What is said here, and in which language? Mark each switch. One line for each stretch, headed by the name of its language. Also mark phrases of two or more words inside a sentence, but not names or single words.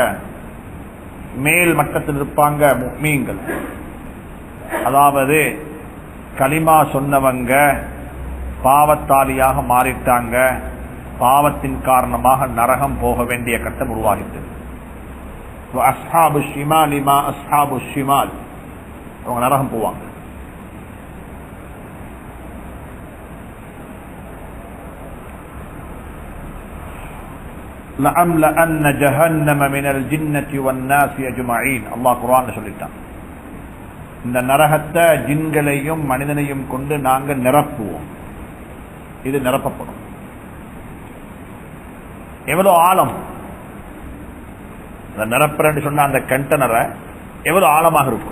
Tamil: மேல் மட்டத்தில் இருப்பாங்க முஃமின்கள், அதாவது கலிமா சொன்னவங்க பாவத்தாலியாக மாறிட்டாங்க, பாவத்தின் காரணமாக நரகம் போக வேண்டிய கட்டம் உருவாகிட்டது.
Arabic: أصحاب الشمال ما أصحاب الشمال,
Tamil: அவங்க நரகம் போவாங்க.
Arabic: لَأَمْلَأَنَّ جَهَنَّمَ مِنَ الْجِنَّةِ وَالنَّاسِ أَجْمَعِينَ
Tamil: அல்லாஹ் குர்ஆன்ல சொல்லிட்டான். இந்த நரகத்தை ஜின்களையும் மனிதனையும் கொண்டு நாங்க நிரப்புவோம். இது நிரப்பப்படும். எவ்வளவு ஆழம் நிரப்புறன்னு சொன்ன அந்த கண்டனரை எவ்வளவு ஆழமாக இருக்கும்.